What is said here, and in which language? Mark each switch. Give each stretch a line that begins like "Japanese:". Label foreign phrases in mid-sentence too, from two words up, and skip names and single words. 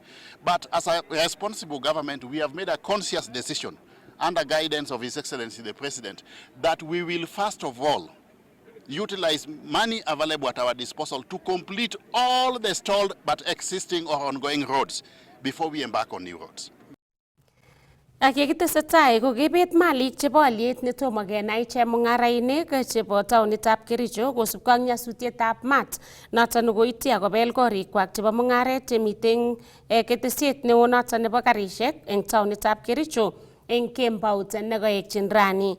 English: But as a responsible government, we have made a conscious decision under guidance of His Excellency the President that we will first of all utilize money available at our disposal to complete all the stalled but existing or ongoing roads before we embark on new roads.
Kalenjin: Ak yekitesetai kokebet malik chebo aliet netomo kenai chemung'arainik chebo taonitab Kericho kosubkei ak nyasutietab maat noton koityi akobel korikwak chebo mung'aret chemiten ketesiet neo noton nebo karisiek eng taonitab Kericho eng kembout nekoekyin rani.